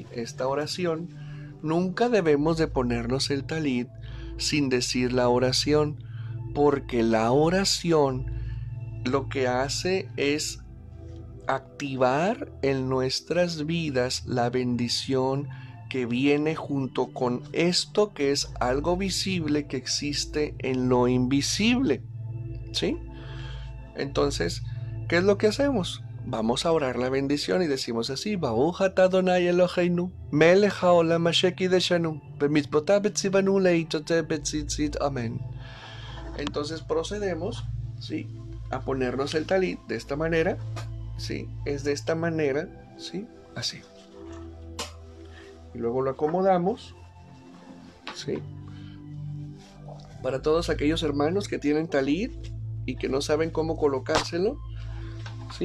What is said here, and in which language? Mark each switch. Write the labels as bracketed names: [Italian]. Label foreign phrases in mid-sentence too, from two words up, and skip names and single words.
[Spanish] Esta oración, nunca debemos de ponernos el talit sin decir la oración, porque la oración lo que hace es activar en nuestras vidas la bendición que viene junto con esto, que es algo visible que existe en lo invisible, ¿sí? Entonces, ¿qué es lo que hacemos? Vamos a orar la bendición y decimos así: [Hebrew] ברוך אתה ה' אלוהינו מלך העולם אשר קדשנו במצוותיו וציוונו להתעטף בציצית. [Spanish] Amén. Entonces procedemos, ¿sí?, a ponernos el talit de esta manera, ¿sí? Es de esta manera, ¿sí? Así. Y luego lo acomodamos, ¿sí? Para todos aquellos hermanos que tienen talit y que no saben cómo colocárselo, ¿sí?